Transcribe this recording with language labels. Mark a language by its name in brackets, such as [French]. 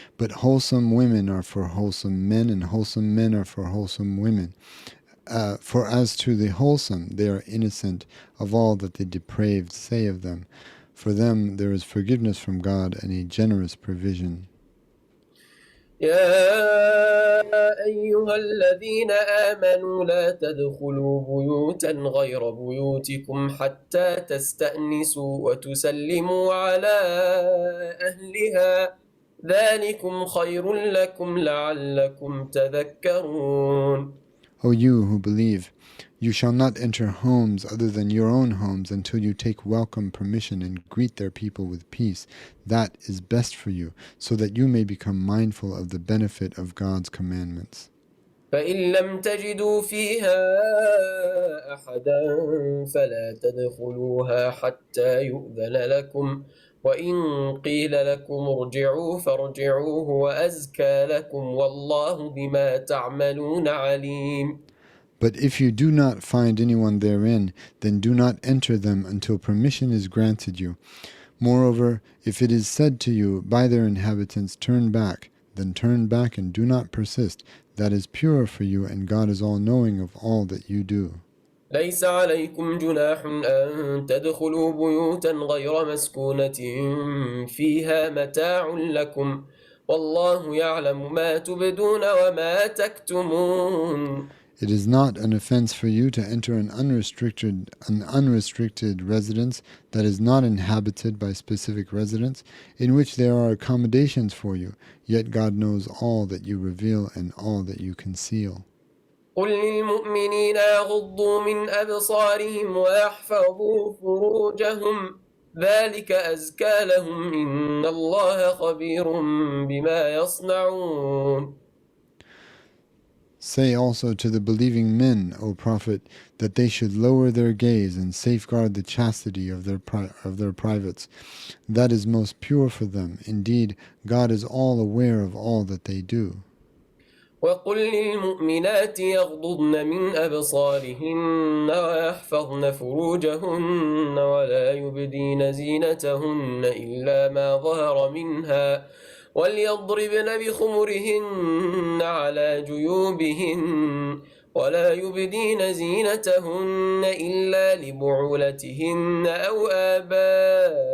[English] But wholesome women are for wholesome men, and wholesome men are for wholesome women. For as to the wholesome, they are innocent of all that the depraved say of them. For them there is forgiveness from God and a generous provision. [Arabic] يا أيها الذين آمنوا لا تدخلوا بيوتا غير بيوتكم حتى تستأنسوا وتسلموا على أهلها ذلكم خير لكم لعلكم تذكرون. [English] O you who believe, you shall not enter homes other than your own homes until you take welcome permission and greet their people with peace. That is best for you, so that you may become mindful of the benefit of God's commandments. [Arabic] فإن لم تجدوا فيها أحدا فلا تدخلوها حتى يؤذن لكم وإن قيل لكم ارجعوا فارجعوا هو أزكى لكم والله بما تعملون عليم. [English] But if you do not find anyone therein, then do not enter them until permission is granted you. Moreover, if it is said to you by their inhabitants, turn back, then turn back and do not persist. That is purer for you, and God is all-knowing of all that you do. [Arabic] ليس عليكم جناح أن تدخلوا بيوتا غير مسكونة فيها متاع لكم والله يعلم ما تبدون وما تكتمون. [English] It is not an offense for you to enter an unrestricted residence that is not inhabited by specific residents, in which there are accommodations for you, yet God knows all that you reveal and all that you conceal. [Arabic] قل للمؤمنين يغضوا من أبصارهم ويحفظوا فروجهم ذلك أزكى لهم إن الله خبير بما يصنعون. [English] Say also to the believing men, O Prophet, that they should lower their gaze and safeguard the chastity of their privates. That is most pure for them. Indeed, God is all aware of all that they do. [Arabic] وقل للمؤمنات يغضضن من أبصارهن ويحفظن فروجهن ولا يبدين زينتهن إلا ما ظهر منها وليضربن بخمرهن على جيوبهن ولا يبدين زينتهن إلا لبعولتهن أو آباء